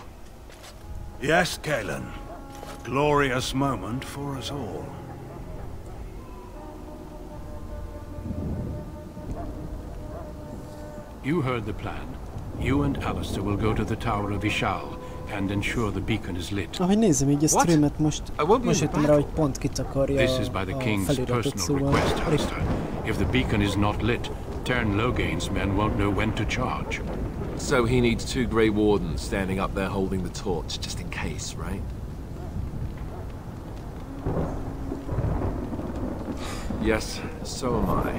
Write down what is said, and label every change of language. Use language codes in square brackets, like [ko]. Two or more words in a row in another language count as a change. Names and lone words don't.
[en] Yes, Cailan. A glorious moment for us all. You heard the plan. You and Alistair will go to the Tower of Ishal and ensure the beacon is lit. [hu] Ahogy nézem így a streamet, most jöttem rá, hogy pont kitakarja [en] This is by the [hu] a [en] King's [hu] feliratot, [en] personal [hu] szóval... [en] request, Alistair. If the beacon is not lit, Tern Loghain's men won't know when to charge. So he needs two Grey Wardens standing up there holding the torch, just in case, right? Yes, so am I.